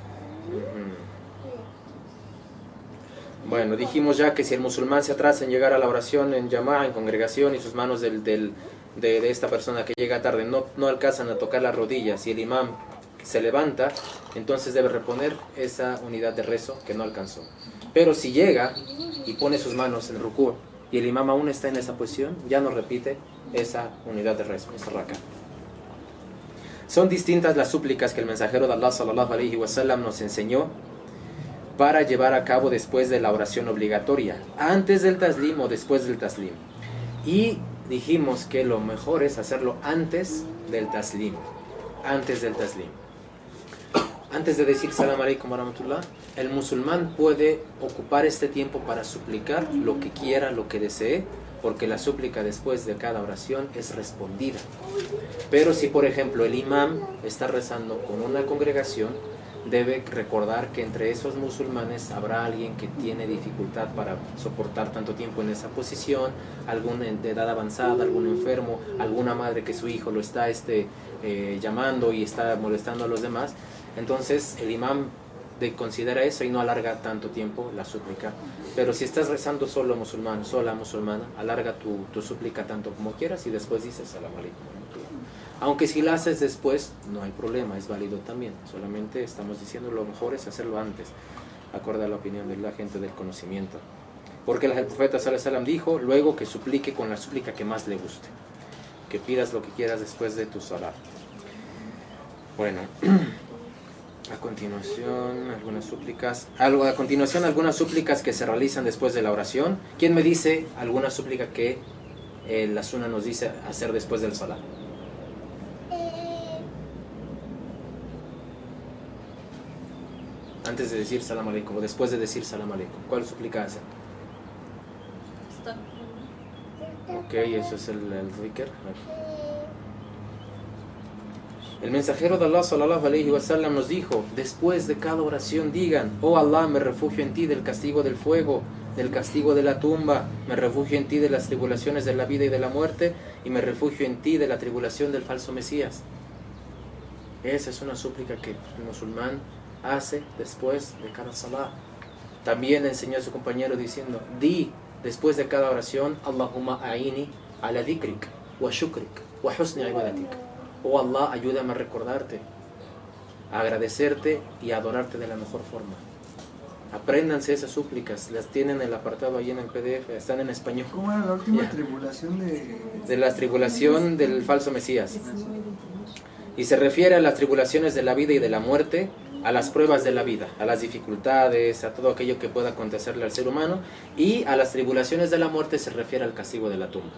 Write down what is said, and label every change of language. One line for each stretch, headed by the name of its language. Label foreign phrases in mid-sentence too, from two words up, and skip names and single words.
Spanish: Bueno, dijimos ya que si el musulmán se atrasa en llegar a la oración en llamada, en congregación, y sus manos de esta persona que llega tarde no alcanzan a tocar las rodillas y el imam se levanta, entonces debe reponer esa unidad de rezo que no alcanzó. Pero si llega y pone sus manos en rukú y el imam aún está en esa posición, ya no repite esa unidad de rezo, esa raka. Son distintas las súplicas que el mensajero de Allah
Arabic: صلى الله عليه وسلم
Spanish: nos enseñó para llevar a cabo después de la oración obligatoria, antes del taslim o después del taslim. Y dijimos que lo mejor es hacerlo antes del taslim. Antes del taslim. Antes de decir
Arabic: سلام عليكم ورحمة الله,
Spanish: el musulmán puede ocupar este tiempo para suplicar lo que quiera, lo que desee, porque la súplica después de cada oración es respondida. Pero si, por ejemplo, el imam está rezando con una congregación, debe recordar que entre esos musulmanes habrá alguien que tiene dificultad para soportar tanto tiempo en esa posición, algún de edad avanzada, algún enfermo, alguna madre que su hijo lo está llamando y está molestando a los demás. Entonces el imam considera eso y no alarga tanto tiempo la súplica. Pero si estás rezando solo musulmán, sola musulmana, alarga tu súplica tanto como quieras y después dices
Arabic: سلام عليكم.
Spanish: Aunque si la haces después, no hay problema, es válido también. Solamente estamos diciendo lo mejor es hacerlo antes, acorde a la opinión de la gente del conocimiento. Porque el profeta
Arabic: صلى الله عليه وسلم
Spanish: dijo, luego que suplique con la súplica que más le guste. Que pidas lo que quieras después de tu salat. Bueno, a continuación algunas súplicas que se realizan después de la oración. ¿Quién me dice alguna súplica que la sunna nos dice hacer después del salat? Antes de decir
Arabic: سلام عليكم
Spanish: o después de decir
Arabic: سلام عليكم,
Spanish: ¿cuál súplica hace? Ok, eso es el zikr. El mensajero de Allah
Arabic: صلى الله عليه وسلم
Spanish: nos dijo, después de cada oración digan, oh Allah, me refugio en ti del castigo del fuego, del castigo de la tumba, me refugio en ti de las tribulaciones de la vida y de la muerte, y me refugio en ti de la tribulación del falso Mesías. Esa es una súplica que el musulmán hace después de cada salah. También enseñó a su compañero diciendo, di después de cada oración,
Arabic: اللهم أعني على ذكرك وشكرك وحسن عبادتك.
Spanish: Oh Allah, ayúdame a recordarte, a agradecerte y a adorarte de la mejor forma. Apréndanse esas súplicas, las tienen en el apartado ahí en el PDF, están en español. ¿Cómo era la última tribulación de la tribulación del falso Mesías? Y se refiere a las tribulaciones de la vida y de la muerte, a las pruebas de la vida, a las dificultades, a todo aquello que pueda acontecerle al ser humano, y a las tribulaciones de la muerte se refiere al castigo de la tumba.